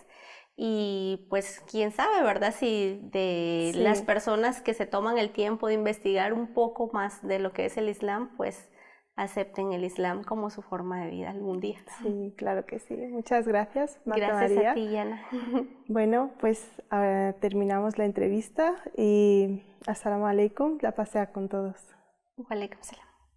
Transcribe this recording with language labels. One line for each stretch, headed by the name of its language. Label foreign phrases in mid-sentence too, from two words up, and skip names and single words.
Spanish: Y pues quién sabe, ¿verdad? Si de las personas que se toman el tiempo de investigar un poco más de lo que es el Islam, pues acepten el Islam como su forma de vida algún día. Sí, claro que sí. Muchas gracias, Marta Gracias María. a ti, Yana. Bueno, pues ahora terminamos la entrevista y
Arabic: السلام عليكم,
Spanish: la pasea con todos.
Arabic: وعليكم السلام.